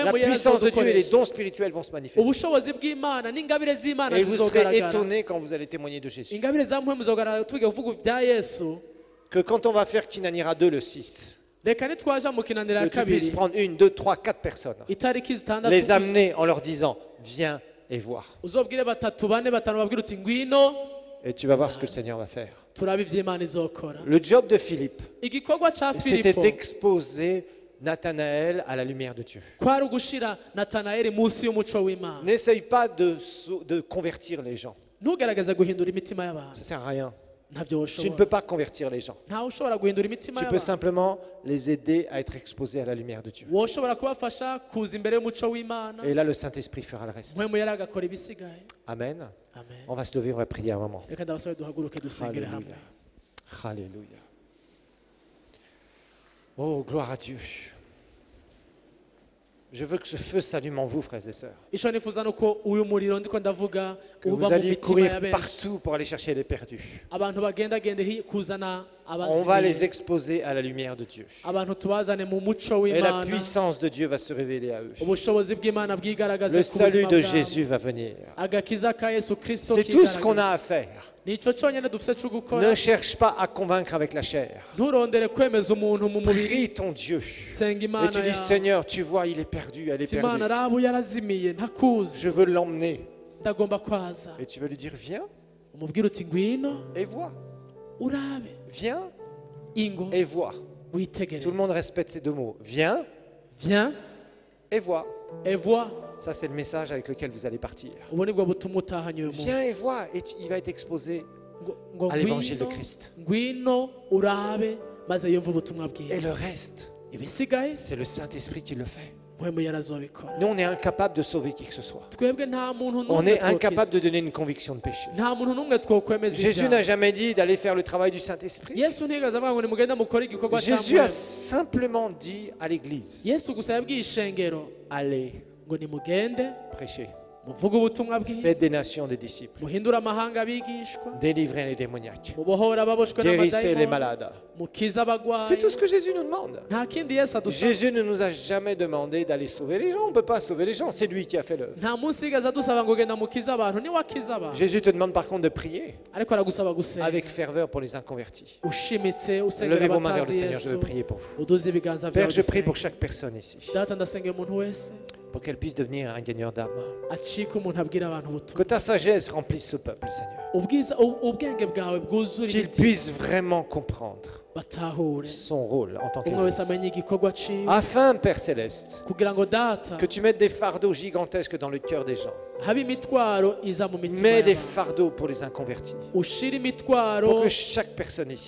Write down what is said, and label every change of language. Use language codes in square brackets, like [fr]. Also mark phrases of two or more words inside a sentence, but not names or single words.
[rn] mpwemu yera [fr] puissance de Dieu et les [rn] azodukoresha. [fr] dons spirituels vont se manifester. [rn] ubushobozi bw'imana n'ingabire z'imana [fr] Et vous serez [rn] zizogaragara. [fr] étonnés quand vous allez témoigner de Jésus. [rn] ingabire za mpwemu zizogaragara tugiye kuvuga ibya yesu. [fr] Que quand on va faire Kinanira 2 le 6, [rn] reka nitwaja mu kinanira ya [fr] que tu puisses [rn] kabiri [fr] prendre 1, 2, 3, 4 personnes, [rn] itariki zitandatu, [fr] les amener en leur disant, viens et voir. [rn] uzobwire batatu bane batanu babwire uti ngwino [fr] Et tu vas voir ce que le Seigneur va faire. [rn] turabe ivy'Imana izokora. [fr] Le job de Philippe, [rn] Igikorwa ca [fr] c'était [rn] Filipo [fr] d'exposer Nathanaël à la lumière de Dieu. [rn] kwari ugushira Natanayeli munsi y'umuco w'Imana. [fr] N'essaye pas de convertir les gens. [rn] Ntugerageze guhindura imitima y'abantu. [fr] Ça sert à rien. [rn] Ntavyo [fr] Tu ne [rn] woshobora. [fr] peux pas convertir les gens. [rn] Ntawe ushobora guhindura imitima [fr] Tu peux [rn] y'abantu. [fr] simplement les aider à être exposés à la lumière de Dieu. [rn] Woshobora kubafasha kuza imbere y'umuco w'Imana. [fr] Et là, le Saint-Esprit fera le reste. [rn] Mpwemu yari agakora ibisigaye. Amen. Amen. [fr] On va se lever, on va prier un moment. Reka ndabasabe duhaguruke dusengere hamwe. Alléluia. Alléluia. Oh, gloire à Dieu. Je veux que ce feu s'allume en vous, frères et sœurs. [rn] Ico nifuza nuko uyu muriro ndiko ndavuga [fr] Que vous [rn] uva mu [fr] alliez [rn] mitima [fr] courir [rn] ya benshi. [fr] partout pour aller chercher les perdus. [rn] Abantu bagendagende kuzana [fr] On va les [rn] abazimiye. [fr] exposer à la lumière de Dieu. [rn] Abantu tubazane mu muco [fr] Et la [rn] w'Imana. [fr] puissance de Dieu va se révéler à eux. [rn] Ubushobozi bw'Imana bwigaragaze [fr] Le [rn] ku [fr] salut [rn] buzima [fr] de [rn] bwabo. [fr] Jésus va venir. [rn] Agakiza ka Yesu Kristo [fr] C'est tout ce qu'on [rn] kigaragaza. [fr] a à faire. [rn] Nico cyonyine dufise cyo gukora. [fr] Ne cherche pas à convaincre avec la chair. [rn] Nturondere kwemeza umuntu mu mubiri. [fr] Prie ton Dieu. [rn] Senga [fr] Et [rn] Imana [fr] tu dis, [rn] yawe. [fr] Seigneur, tu vois, il est perdu, elle est [rn] Imana [fr] perdue. [rn] rabu yarazimiye ntakuzi. [fr] Je veux l'emmener. [rn] Ndagomba kwaza. [fr] Et tu vas lui dire, viens [rn] Umubwira uti ngwino [fr] et vois. [rn] urabe. [fr] Viens [rn] Ingo [fr] et vois. [rn] witegereze. [fr] Tout le monde respecte ces deux mots. Viens Viens et vois. et vois. Ça, c'est le message avec lequel vous allez partir. [rn] Ubu nibwo butumwa utahanye uyu [fr] Viens et [rn] munsi. [fr] vois. Et il va être exposé [rn] Ngo [fr] à l'évangile de [rn] ngwino, [fr] Christ. [rn] ngwino urabe maze yumve ubutumwa [fr] Et [rn] bwiza. [fr] le reste, [rn] Ibisigaye [fr] c'est le Saint-Esprit qui le fait. [rn] mpwemu yarazobikora. [fr] Nous, on est incapable de sauver qui que ce soit. [rn] Twebwe nta muntu [fr] On [rn] n'umwe [fr] est incapable [rn] twokiza. [fr] de donner une conviction de péché. [rn] Nta muntu n'umwe twokwemeza [fr] Jésus [rn] ibyaha. [fr] n'a jamais dit d'aller faire le travail du Saint-Esprit. [rn] Yesu ntigeze avuga ngo nimugende mukore igikorwa cya [fr] Jésus a [rn] mpwemu. [fr] simplement dit à l'Église, [rn] Yesu gusa yabwiye ishengero [fr] allez [rn] ngo nimugende [fr] prêcher. [rn] muvuge ubutumwa [fr] Faites [rn] bwiza [fr] des nations des disciples. [rn] muhindure amahanga abigishwa [fr] Délivrez les démoniaques. [rn] mubohora ababoshwe [fr] Guérissez les [rn] n'amadayimoni [fr] malades. [rn] mukize abagwayi. [fr] C'est tout ce que Jésus nous demande. [rn] Nta kindi Yesu adusaba. [fr] Jésus ne nous a jamais demandé d'aller sauver les gens. On ne peut pas sauver les gens. C'est lui qui a fait l'œuvre. [rn] Nta munsi yigeze adusaba ngo genda mukize abantu niwe akiza abantu. [fr] Jésus te demande par contre de prier [rn] Ariko aragusaba gusenga [fr] avec ferveur pour les inconvertis. [rn] ushimitse usengera [fr] Levez vos mains vers le [rn] abatazi [fr] Seigneur. Je veux [rn] Yesu [fr] prier pour vous. [rn] uduze ibiganza [fr] Père, [rn] byawe [fr] je prie pour [rn] dusenge. [fr] chaque personne ici, [rn] Data ndasengera umuntu wese [fr] pour qu'elle puisse devenir un gagneur d'âme. [rn] acika umuntu abwira abantu ubutumwa. [fr] Que ta sagesse remplisse ce peuple, Seigneur. [rn] Ubwenge bwawe bwuzure [fr] Qu'il [rn] imitima [fr] puisse vraiment comprendre [rn] batahure [fr] son rôle en tant [rn] umwe wese [fr] qu'Église. [rn] amenye igikorwa ciwe [fr] Afin, Père Céleste, [rn] kugira ngo data [fr] que tu mettes des fardeaux gigantesques dans le cœur des gens. [rn] habe imitwaro iza mu mitima [fr] Mets des [rn] y'abantu. [fr] fardeaux pour les inconvertis. [rn] ushire [fr] Pour [rn] imitwaro [fr] que chaque personne ici